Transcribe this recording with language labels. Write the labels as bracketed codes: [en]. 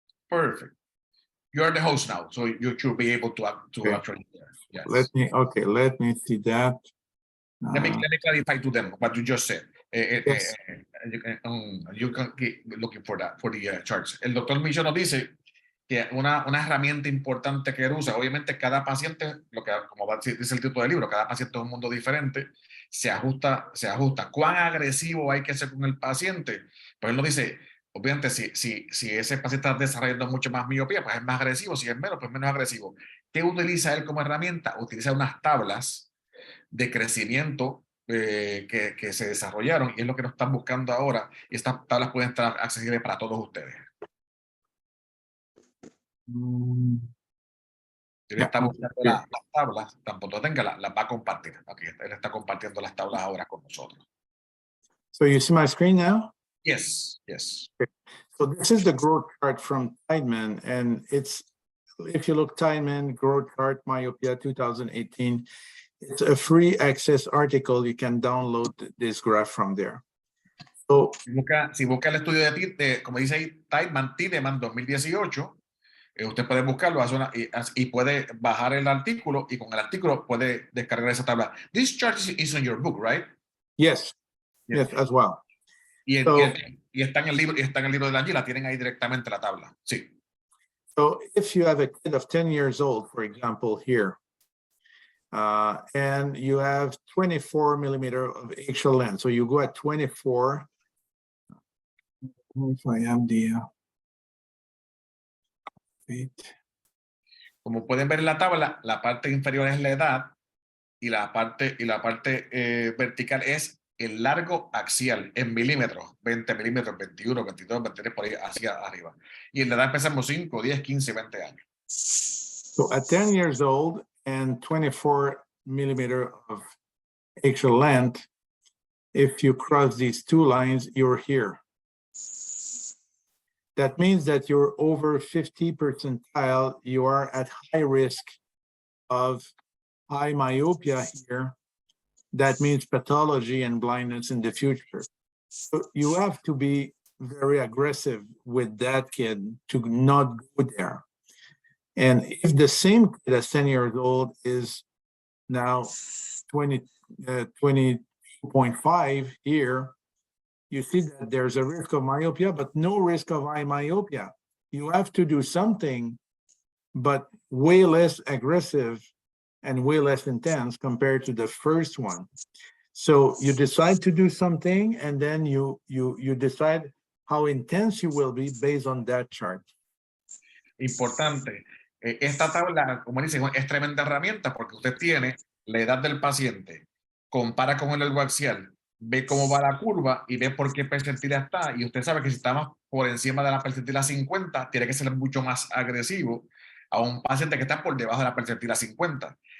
[en] Perfect. You are the host now, so you should be able to Okay. actually share. Yes. Let me see that. Let me clarify to them what you just said. Yes. You can keep looking for that, for the charts. [es] El doctor Micho nos dice que una herramienta importante que él usa, obviamente cada paciente, como dice el título del libro, cada paciente es un mundo diferente, se ajusta. ¿Cuán agresivo hay que ser con el paciente? Pues él nos dice, obviamente si ese paciente está desarrollando mucho más miopía, pues es más agresivo, si es menos, pues menos agresivo. ¿Qué utiliza él como herramienta? Utiliza unas tablas de crecimiento que se desarrollaron, y es lo que nos están buscando ahora, y estas tablas pueden estar accesibles para todos ustedes. Él está buscando las tablas, tampoco tenga, las va a compartir. Aquí él está compartiendo las tablas ahora con nosotros. [en] So you see my screen now? Yes, yes. So this is the growth chart from Tideman, and it's, if you look Tideman growth chart myopia 2018, it's a free access article. You can download this graph from there. So [es] Si busca el estudio como dice ahí, Tideman 2018, usted puede buscarlo y puede bajar el artículo, y con el artículo puede descargar esa tabla. [en] This chart is in your book, right? yes, yes, as well. [es] Y está en el libro, de Angie, la tienen ahí directamente la tabla. Sí. [en] So if you have a kid of 10 years old, for example, here, and you have 24 millimeter of axial length, so you go at 24. If I have the [es] Como pueden ver en la tabla, la parte inferior es la edad y la parte vertical es el largo axial en milímetros, 20 milímetros, 21, 22, 23, por ahí hacia arriba. Y en la edad empezamos 5, 10, 15, 20 años. [en] So at 10 years old and 24 millimeter of axial length, if you cross these two lines, you're here. That means that you're over 50 percentile. You are at high risk of high myopia here. That means pathology and blindness in the future. So you have to be very aggressive with that kid to not go there. And if the same kid as 10 years old is now 20.5 here, you see that there's a risk of myopia, but no risk of high myopia. You have to do something, but way less aggressive and way less intense compared to the first one. So you decide to do something, and then you decide how intense you will be based on that chart. [es] Importante. Esta tabla, como dicen, es tremenda herramienta porque usted tiene la edad del paciente, compara con el largo axial, ve cómo va la curva y ve por qué percentila está. Y usted sabe que si estamos por encima de la percentila 50, tiene que ser mucho más agresivo a un paciente que está por debajo de la percentila 50.